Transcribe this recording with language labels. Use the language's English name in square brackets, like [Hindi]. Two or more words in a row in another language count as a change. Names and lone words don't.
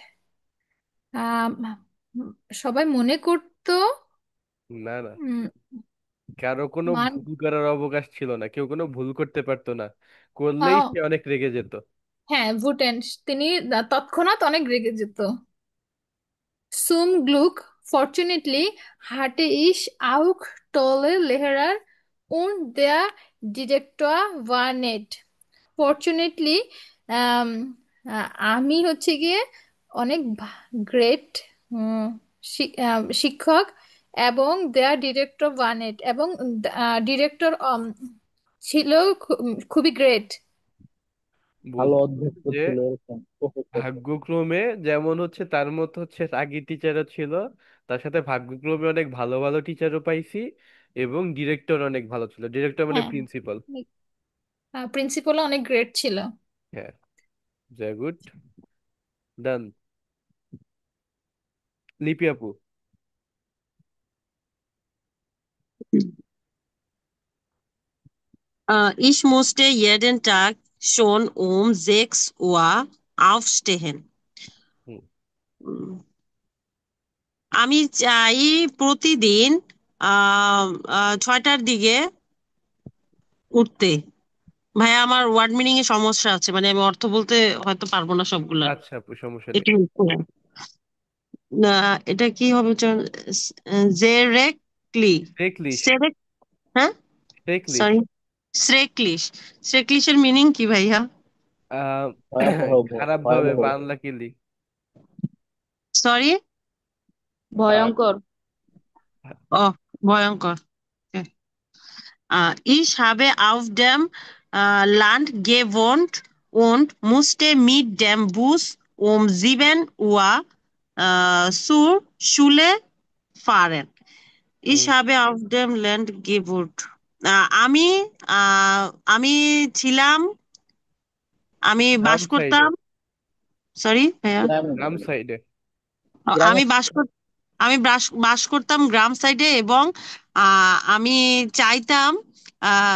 [Bangla] আহ, সবাই মনে করতো না না, উম, কারো কোনো মান ভুল করার অবকাশ ছিল না, কেউ কোনো ভুল করতে পারতো না, করলেই সে অনেক রেগে যেত। হ্যাঁ, ভুটেন্ড। তিনি তৎক্ষণাৎ অনেক রেগে যেত। [German] Zum Glück, fortunately, hatte ich auch tolle Lehrer und der Direktor war nett. [English] Fortunately, [Bangla] um, আমি হচ্ছে গিয়ে অনেক গ্রেট শিক্ষক, এবং [German] der Direktor war nett, [Bangla] এবং ডিরেক্টর ছিল খুবই গ্রেট। ভালো বলতে অধ্যক্ষ যে ছিল এরকম প্রফেসর। ভাগ্যক্রমে যেমন হচ্ছে তার মতো হচ্ছে আগের টিচারও ছিল, তার সাথে ভাগ্যক্রমে অনেক ভালো ভালো টিচারও পাইছি, এবং ডিরেক্টর অনেক ভালো ছিল, ডিরেক্টর মানে হ্যাঁ, প্রিন্সিপাল। প্রিন্সিপাল অনেক গ্রেট ছিল। হ্যাঁ, [English] very good. [Bangla] ডান। লিপি আপু। [German] Ich musste jeden Tag schon um 6 Uhr aufstehen. হুম। [Bangla] উম, আমি চাই প্রতিদিন 6টার দিকে উঠতে। ভাইয়া আমার [English] word meaning [Bangla] এ সমস্যা আছে, মানে আমি অর্থ বলতে হয়তো পারবো না সবগুলার। আচ্ছা আপু, সমস্যা নেই। একটু help করেন। না, এটা কি হবে? জেরেক্টলি। শেখলিশ। সেরেক, হ্যাঁ, শেখলিশ। সরি, শ্রেকলিশ। শ্রেকলিশের মিনিং কি ভাইয়া? আহ ভয়াবহ, খারাপ ভাবে ভয়াবহ। বাংলা কিলি। সরি। আহ, ভয়ঙ্কর। ও, ভয়ঙ্কর। [German] Ich habe auf dem Land gewohnt und musste mit dem Bus um 7 Uhr zur Schule fahren. Ich উম, habe auf dem Land gewohnt. [Bangla] আমি আমি ছিলাম, আমি গ্রাম বাস সাইডে। করতাম। সরি ভাইয়া। গ্রামে, গ্রাম সাইডে। গ্রামে। আমি আমি বাস করতাম গ্রাম সাইডে, এবং আমি চাইতাম আহ,